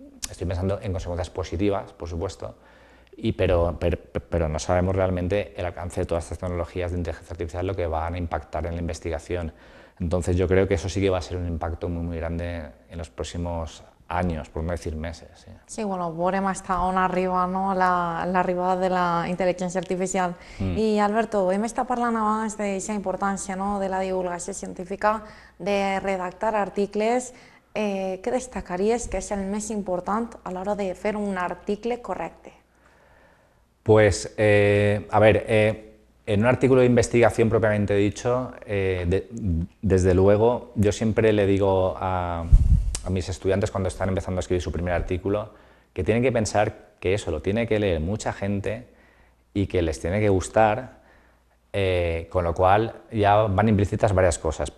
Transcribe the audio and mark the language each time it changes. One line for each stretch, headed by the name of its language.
Spanish: Estoy pensando en consecuencias positivas, por supuesto, pero no sabemos realmente el alcance de todas estas tecnologías de inteligencia artificial, lo que van a impactar en la investigación. Entonces yo creo que eso sí que va a ser un impacto muy, muy grande en los próximos años, por no decir meses. Sí,
Catalan: sí, bueno, veurem hasta on arriba, no, l'arribada de la intel·ligència artificial. I Alberto, hem estat parlant abans d'aquesta importància, no, de la divulgació científica, de redactar articles. Què destacaries que és el més important a l'hora de fer un article correcte?
Spanish: Pues, a ver, en un artículo de investigación propiamente dicho, desde luego, yo siempre le digo a mis estudiantes cuando están empezando a escribir su primer artículo que tienen que pensar que eso lo tiene que leer mucha gente y que les tiene que gustar, con lo cual ya van implícitas varias cosas.